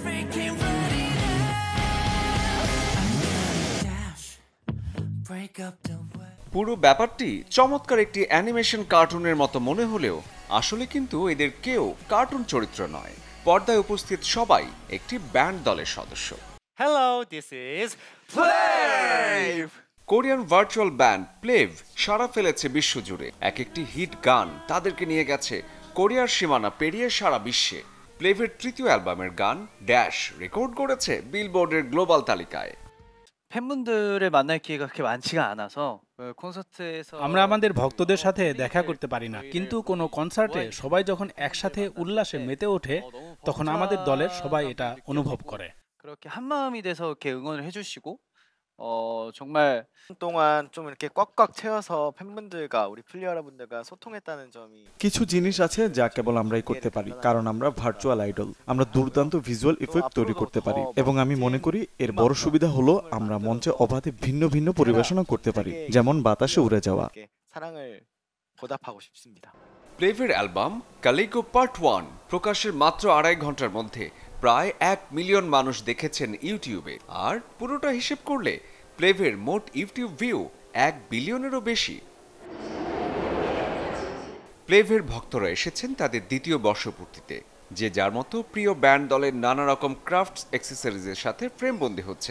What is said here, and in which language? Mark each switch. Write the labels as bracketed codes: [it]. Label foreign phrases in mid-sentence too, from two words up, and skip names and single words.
[en] Can't put it out. I'm gonna dash, break up the way. [bn] পুরো ব্যাপারটি চমৎকার একটি অ্যানিমেশন কার্টুনের মতো মনে হলেও আসলে কিন্তু এদের কেউ কার্টুন চরিত্র নয়। পর্দায় উপস্থিত সবাই একটি ব্যান্ড দলের সদস্য। [en] Hello, this is Plave! Korean virtual band [bn] প্লেভ সাড়া ফেলেছে বিশ্বজুড়ে। এক একটি হিট গান তাদেরকে নিয়ে গেছে কোরিয়ার সীমানা পেরিয়ে সারা বিশ্বে। প্লেভের তৃতীয় অ্যালবামের গান ড্যাশ রেকর্ড করেছে বিলবোর্ডের গ্লোবাল তালিকায়। [ko] 팬분들을 만날 기회가 그렇게 많지가 않아서 콘서트에서 [bn] আমরা আমাদের ভক্তদের সাথে দেখা করতে পারি না, কিন্তু কোনো কনসার্টে সবাই যখন একসাথে উল্লাসে মেতে ওঠে তখন আমাদের দলের সবাই এটা অনুভব করে। [ko] 그렇게 한 마음이 돼서 이렇게 응원을 해주시고 정말 동안 좀 이렇게 꽉꽉 채워서 팬분들과 우리 플리 여러분들과 소통했다는 점이 [bn] কিছু জিনিস আছে যা কেবল আমরাই করতে পারি, কারণ আমরা [en] virtual idol. [bn] আমরা দুর্দান্ত [en] visual effect [bn] তৈরি করতে পারি এবং আমি মনে করি এর বড় সুবিধা হলো আমরা মঞ্চে অবাধে ভিন্ন ভিন্ন পরিবেশনা করতে পারি, যেমন বাতাসে উড়ে যাওয়া। [ko] 사랑을 보답하고 싶습니다. [bn] প্লেভের অ্যালবাম কালিকো পার্ট 1 প্রকাশের মাত্র 2.5 ঘন্টার মধ্যে প্রায় 1 মিলিয়ন মানুষ দেখেছেন ইউটিউবে। আর পুরোটা হিসেব করলে প্লেভের মোট ইউটিউব ভিউ 1 বিলিয়নেরও বেশি। প্লেভের ভক্তরা এসেছেন তাদের দ্বিতীয় বর্ষপূর্তিতে, যে যার মতো প্রিয় ব্যান্ড দলের নানা রকম [en] crafts accessories [bn] সাথে ফ্রেমবন্দি হচ্ছেন।